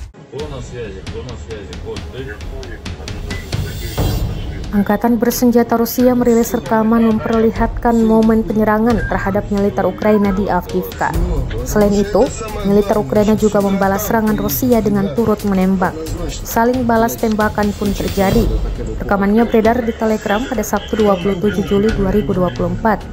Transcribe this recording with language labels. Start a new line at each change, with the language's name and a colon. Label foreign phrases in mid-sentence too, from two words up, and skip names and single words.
Russian: Кто на связи? Кто на связи? Код, ты?
Indonesian: Angkatan bersenjata Rusia merilis rekaman memperlihatkan momen penyerangan terhadap militer Ukraina di Avdiivka. Selain itu, militer Ukraina juga membalas serangan Rusia dengan turut menembak. Saling balas tembakan pun terjadi. Rekamannya beredar di Telegram pada Sabtu 27 Juli 2024.